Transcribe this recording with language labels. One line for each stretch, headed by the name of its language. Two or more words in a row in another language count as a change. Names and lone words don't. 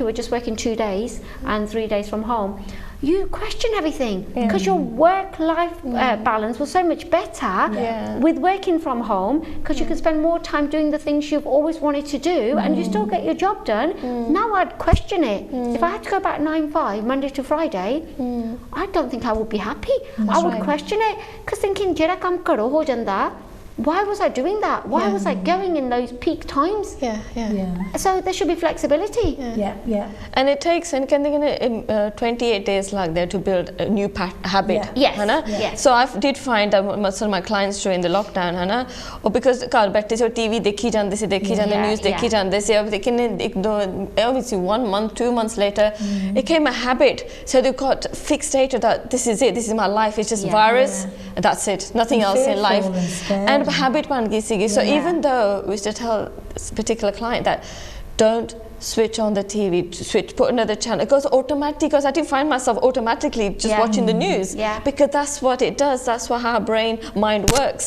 English: We're just working 2 days and 3 days from home. You question everything because your work-life balance was so much better with working from home, because you can spend more time doing the things you've always wanted to do, and you still get your job done. Now I'd question it. If I had to go back 9-5 Monday to Friday, I don't think I would be happy. I would question it, because thinking
Punjabi: ਜਿਹੜਾ ਕੰਮ ਕਰੋ ਹੋ ਜਾਂਦਾ,
English: why was I doing that? Why was I going in those peak times? So there should be flexibility. And it takes, and can they 28 days like that to build a new habit. So I did find that most of my clients during the lockdown, or because
Punjabi: ਘਰ ਬੈਠੇ ਸੇ
English: TV
Punjabi: ਦੇਖੀ ਜਾਂਦੇ ਸੇ,
English: news
Punjabi: ਦੇਖੀ ਜਾਂਦੇ ਸੇ,
English: obviously 1 month, 2 months later, it became a habit. So they got fixated that this is it, this is my life, it's just virus, that's it, nothing else in life. And habit
Punjabi: ਬਣ ਗਈ ਸੀਗੀ.
English: So even though we used to tell this particular client that don't switch on the TV, put another channel, it goes automatically, because I did find myself automatically just watching the news, because that's what it does, that's what our mind works.